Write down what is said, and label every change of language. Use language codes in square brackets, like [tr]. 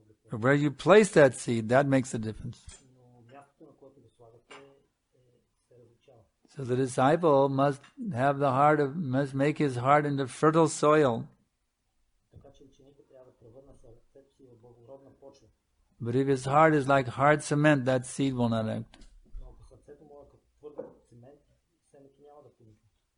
[en] But where you place that seed, that makes a difference. [bg] Но мястото, на което го слагате, се различава. [en] So the disciple must make his heart into fertile soil. [bg] Така че ученикът трябва да превърне сърцето си в благородна почва. [en] But if his heart is like hard cement, that seed will not act. [bg] Но ако сърцето му е като твърд цимент, семето няма да помисли.